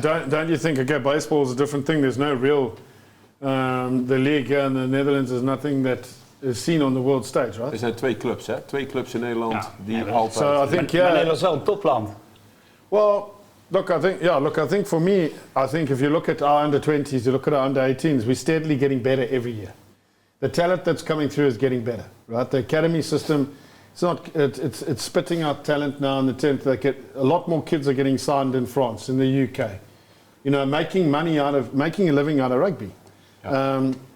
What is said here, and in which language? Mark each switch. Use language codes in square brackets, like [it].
[en] But don't you think, okay, baseball is a different thing. There's no real, the league in the Netherlands is nothing that is seen on the world stage, right? [nl] Er zijn 2 clubs, hè? 2 clubs in Nederland die altijd... [en] So I think, [nl] maar Nederland is wel een topland. [en] Well, I think for me, if you look at our under-20s, you look at our under-18s, we're steadily getting better every year. The talent that's coming through is getting better, right? The academy system, it's spitting out talent now in the 10th. A lot more kids are getting signed in France, in the UK. Making a living out of rugby. Yeah.